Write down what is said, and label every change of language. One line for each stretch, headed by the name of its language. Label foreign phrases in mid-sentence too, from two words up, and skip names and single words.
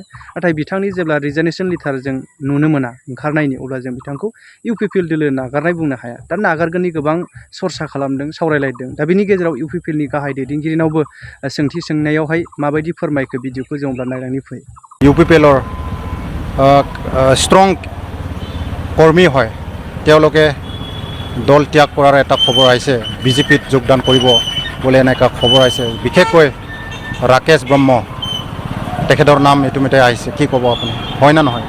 Bodo: नाथाय बिथांनि जेब्ला रिजाइनेसन लेटार जों नुनो मोना ओंखारनायनि, अब्ला जों बिथांखौ UPPL दोलो नागारनाय बुंनो हाया। दा नागारगोननि गोबां सरसा खालामदों, सावरायलायदों। दा बिनि गेजेराव UPPLनि गाहाय दैदेनगिरिनावबो सोंथि सोंनायावहाय माबायदि फोरमायखो भिडिअखौ जों अब्ला नायनानै फै।
Assamese: UPPLৰ ষ্ট্ৰং কৰ্মী হয়, তেওঁলোকে দল ত্যাগ কৰাৰ এটা খবৰ আহিছে, BJPত যোগদান কৰিব বুলি এনেকুৱা খবৰ আহিছে। বিশেষকৈ ৰাকেশ ব্ৰহ্ম তেখেতৰ নাম ইতিমধ্যে আহিছে, কি ক'ব আপুনি, হয় না নহয়?